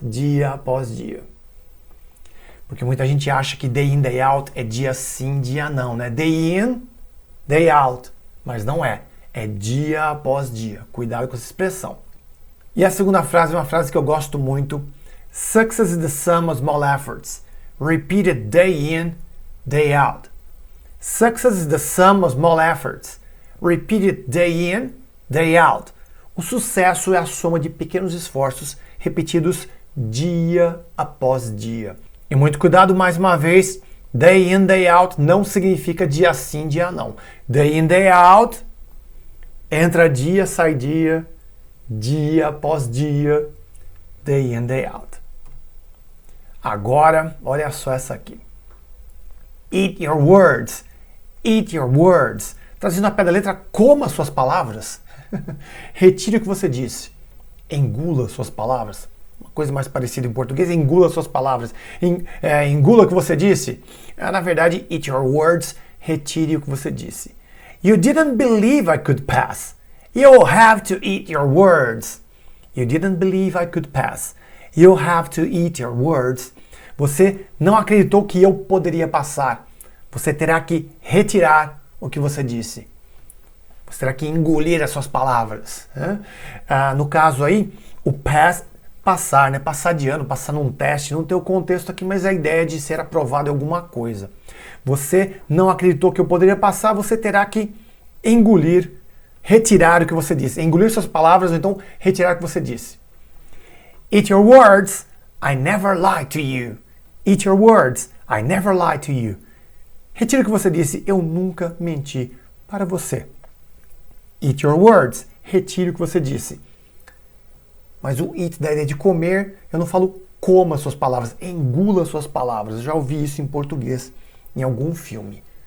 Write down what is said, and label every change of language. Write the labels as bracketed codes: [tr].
[pt] Dia após dia. Porque muita gente acha que [en] day in, day out [pt] é dia sim, dia não, né? [en] Day in, day out. [pt] Mas não é. É dia após dia. Cuidado com essa expressão. E a segunda frase é uma frase que eu gosto muito. [en] Success is the sum of small efforts. Repeated day in, day out. Success is the sum of small efforts. Repeated day in, day out. [pt] O sucesso é a soma de pequenos esforços repetidos dia após dia. E muito cuidado mais uma vez, [en] day in, day out [pt] não significa dia sim, dia não. [en] Day in, day out, [pt] entra dia, sai dia, dia após dia, [en] day in, day out. [pt] Agora, olha só essa aqui. [en] Eat your words. Eat your words. [pt] Traduzindo a pé da letra, coma suas palavras. Retire o que você disse. Engula suas palavras. Uma coisa mais parecida em português, engula suas palavras. Engula o que você disse. Na verdade, [en] eat your words. [pt] Retire o que você disse. [en] You didn't believe I could pass. You'll have to eat your words. You didn't believe I could pass. You'll have to eat your words. [pt] Você não acreditou que eu poderia passar. Você terá que retirar o que você disse. Você terá que engolir as suas palavras. Né? No caso aí, o pass, passar, né? Passar de ano, passar num teste, não tem o contexto aqui, mas a ideia de ser aprovado em alguma coisa. Você não acreditou que eu poderia passar, você terá que engolir, retirar o que você disse. Engolir suas palavras ou então retirar o que você disse. [en] Eat your words, I never lied to you. Eat your words, I never lied to you. [pt] Retire o que você disse, eu nunca menti para você. [en] Eat your words, [pt] retire o que você disse. Mas o eat da ideia de comer, eu não falo coma suas palavras, engula suas palavras. Eu já ouvi isso em português em algum filme.